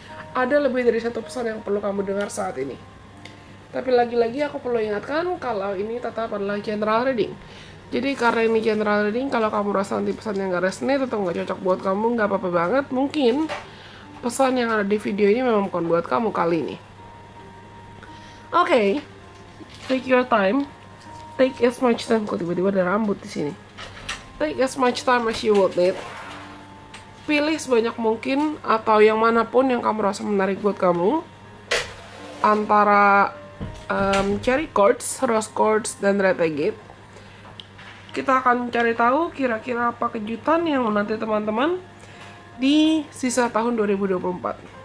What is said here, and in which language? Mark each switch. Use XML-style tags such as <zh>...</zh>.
<id>Ada lebih dari 1 pesan yang perlu kamu dengar saat ini. Tapi lagi-lagi aku perlu ingatkan kalau ini tetap adalah general reading. Jadi karena ini general reading, kalau kamu rasa nanti pesan yang gak resonate atau gak cocok buat kamu, gak apa-apa banget. Mungkin pesan yang ada di video ini memang bukan buat kamu kali ini.</id> <en>Oke, take your time. Take as much time.</en> <id>Kok tiba-tiba ada rambut di sini.</id> <en>Take as much time as you would need.</en> <id>Pilih sebanyak mungkin atau yang manapun yang kamu rasa menarik buat kamu. Antara cherry quartz, rose quartz, dan red agate. Kita akan cari tahu kira-kira apa kejutan yang menanti teman-teman di sisa tahun 2024.</id>